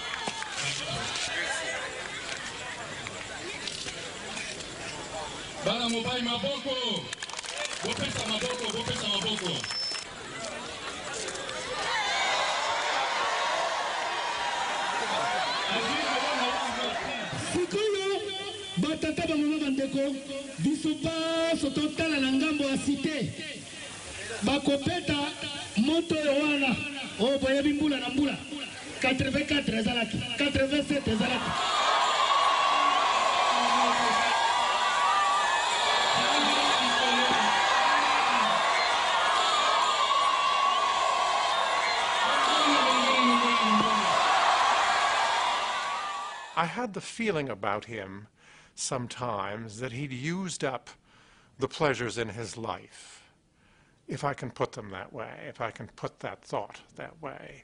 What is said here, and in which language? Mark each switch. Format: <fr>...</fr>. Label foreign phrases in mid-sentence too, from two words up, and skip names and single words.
<ln>bana mobali maboko bopesa maboko sikoyo batata bamama bandeko biso baso totala na ngambo ya cité bakopeta moto wana oyo boyebi mbula na mbula 84 ezalaki 87 ezalaki</ln> <en>I had the feeling about him sometimes that he'd used up the pleasures in his life, if I can put them that way, if I can put that thought that way.</en>